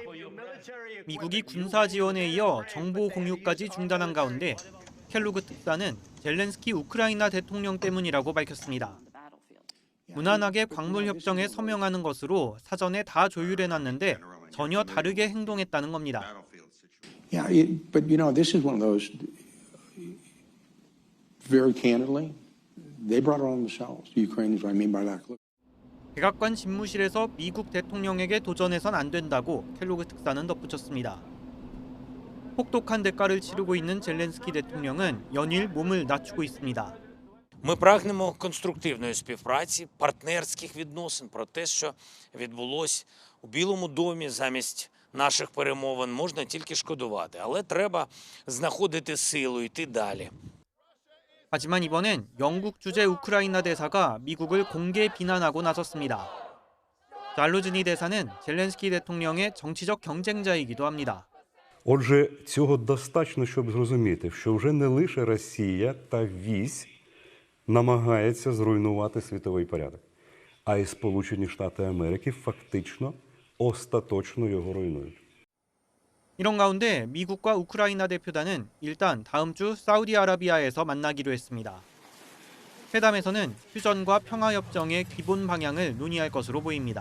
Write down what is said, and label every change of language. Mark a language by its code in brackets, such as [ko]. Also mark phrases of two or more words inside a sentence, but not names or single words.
[ko] 미국이 군사 지원에 이어 정보 공유까지 중단한 가운데 켈로그 특사는 젤렌스키 우크라이나 대통령 때문이라고 밝혔습니다. 무난하게 광물 협정에 서명하는 것으로 사전에 다 조율해놨는데 전혀 다르게 행동했다는 겁니다. [en] Yeah, but this is one of those. Very candidly, they brought it on themselves. The Ukrainians, what I mean by that. [ko] 백악관 집무실에서 미국 대통령에게 도전해선 안 된다고 켈로그 특사는 덧붙였습니다. 혹독한 대가를 치르고 있는 젤렌스키 대통령은 연일 몸을 낮추고 있습니다. [uk] Ми прагнемо конструктивної співпраці, партнерських відносин про те, що відбулось у Білому домі замість наших перемовин, можна тільки шкодувати. Але треба знаходити силу, йти далі. [ko] 하지만 이번엔 영국 주재 우크라이나 대사가 미국을 공개 비난하고 나섰습니다. 잘루즈니 대사는 젤렌스키 대통령의 정치적 경쟁자이기도 합니다. [uk] Отже, цього достатньо, щоб зрозуміти, що вже не лише Росія та вісь намагається зруйнувати світовий порядок, а й Сполучені Штати Америки фактично остаточно його руйнують. [ko] 이런 가운데 미국과 우크라이나 대표단은 일단 다음 주 사우디아라비아에서 만나기로 했습니다. 회담에서는 휴전과 평화협정의 기본 방향을 논의할 것으로 보입니다.